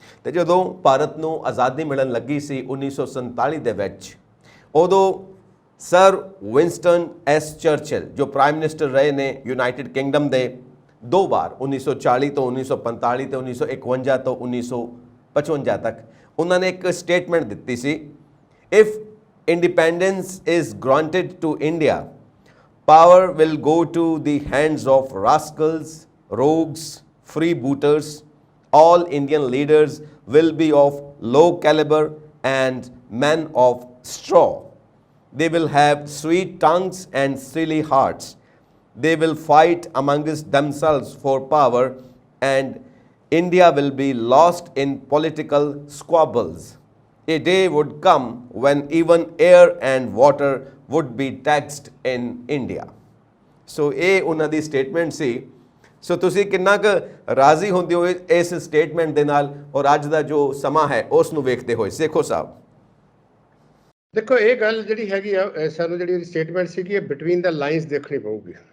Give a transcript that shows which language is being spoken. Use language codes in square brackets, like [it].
[pa] ਤੇ ਜਦੋਂ ਭਾਰਤ ਨੂੰ ਆਜ਼ਾਦੀ ਮਿਲਣ ਲੱਗੀ ਸੀ 1947 ਦੇ ਵਿੱਚ, ਉਦੋਂ ਸਰ ਵਿੰਸਟਨ ਐਸ ਚਰਚਿਲ ਜੋ ਪ੍ਰਾਈਮ ਮਿਨਿਸਟਰ ਰਹੇ ਨੇ ਯੂਨਾਈਟਿਡ ਕਿੰਗਡਮ ਦੇ ਦੋ ਵਾਰ 1940 ਤੋਂ 1945 ਤੇ 1951 ਤੋਂ 1955 ਤੱਕ, ਉਹਨਾਂ ਨੇ ਇੱਕ ਸਟੇਟਮੈਂਟ ਦਿੱਤੀ ਸੀ, if [en] independence is granted to India, power will go to the hands of rascals, rogues, freebooters. All Indian leaders will be of low caliber and men of straw. They will have sweet tongues and silly hearts. They will fight amongst themselves for power, and India will be lost in political squabbles. A day would come when even air and water would be taxed in India. [pa] So ਇਹ ਉਹਨਾਂ ਦੀ statement ਸੀ। ਸੋ ਤੁਸੀਂ ਕਿੰਨਾ ਕੁ ਰਾਜ਼ੀ ਹੁੰਦੇ ਹੋ ਇਸ statement ਦੇ ਨਾਲ ਔਰ ਅੱਜ ਦਾ ਜੋ ਸਮਾਂ ਹੈ ਉਸ ਨੂੰ ਵੇਖਦੇ ਹੋਏ ਸੇਖੋ ਸਾਹਿਬ? ਦੇਖੋ, ਇਹ ਗੱਲ ਜਿਹੜੀ ਹੈਗੀ ਆ, ਸਾਨੂੰ ਜਿਹੜੀ ਸਟੇਟਮੈਂਟ ਸੀਗੀ ਇਹ ਬਿਟਵੀਨ ਦਾ ਲਾਈਨਸ ਦੇਖਣੀ ਪਊਗੀ